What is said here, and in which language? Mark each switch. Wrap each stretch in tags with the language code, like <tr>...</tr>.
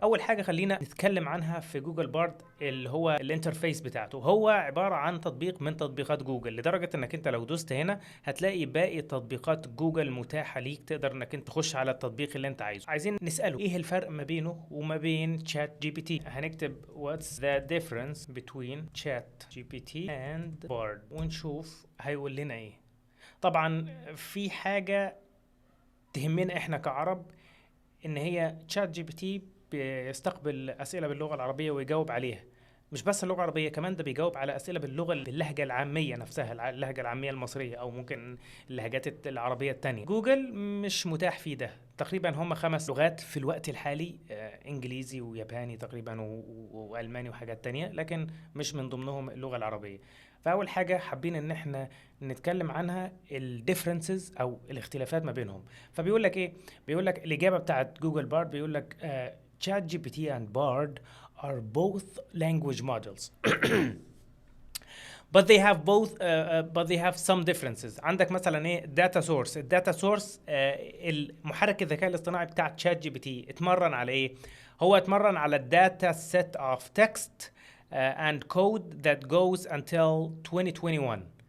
<ar>اول حاجه خلينا نتكلم عنها في جوجل بارد اللي هو الانترفيس بتاعته. هو عباره عن تطبيق من تطبيقات جوجل، لدرجه انك انت لو دوست هنا هتلاقي باقي تطبيقات جوجل متاحه ليك، تقدر انك انت تخش على التطبيق اللي انت عايزه. عايزين نساله ايه الفرق ما بينه وما بين شات جي بي تي. هنكتب</ar> <en>what's the difference between chat GPT and bard</en> <ar>ونشوف هيقول لنا ايه. طبعا في حاجة تهمنا احنا كعرب، ان هي تشات جي بي تي بيستقبل اسئلة باللغة العربية ويجاوب عليها. مش بس اللغة العربية، كمان ده بيجاوب على أسئلة باللهجة العامية نفسها، اللهجة العامية المصرية أو ممكن اللهجات العربية التانية. جوجل مش متاح فيه ده. تقريبا هم 5 لغات في الوقت الحالي، إنجليزي وياباني تقريبا وألماني وحاجات تانية، لكن مش من ضمنهم اللغة العربية. فأول حاجة حابين إن احنا نتكلم عنها الديفرنسز أو الاختلافات ما بينهم. فبيقول لك إيه؟ بيقول لك الإجابة بتاعت جوجل بارد، بيقول لك</ar> <en>Chat GPT and Bard are both language models but they have some differences.</en> <ar>عندك مثلا ايه الداتا سورس المحرك الذكاء الاصطناعي بتاع تشات جي بي تي اتمرن على ايه؟ هو اتمرن على الداتا</ar> <en>set of text and code that goes until 2021.</en>